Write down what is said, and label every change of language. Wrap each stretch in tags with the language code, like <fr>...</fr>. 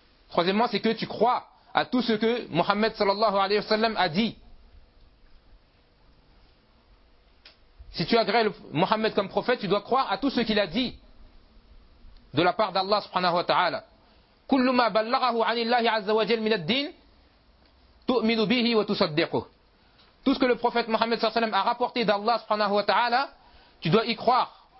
<fr>Troisièmement, c'est que tu crois à tout ce que Mohammed sallallahu alayhi wa sallam a dit. Si tu agrées Mohammed comme prophète, tu dois croire à tout ce qu'il a dit de la part d'Allah subhanahu wa ta'ala.</fr> <ar>كل ما بلغه عن الله عز وجل من الدين تؤمن به وتصدقه.</ar> <fr>Tout ce que le prophète Mohammed صلى الله عليه وسلم a rapporté d'Allah subhanahu wa ta'ala, tu dois y croire.</fr>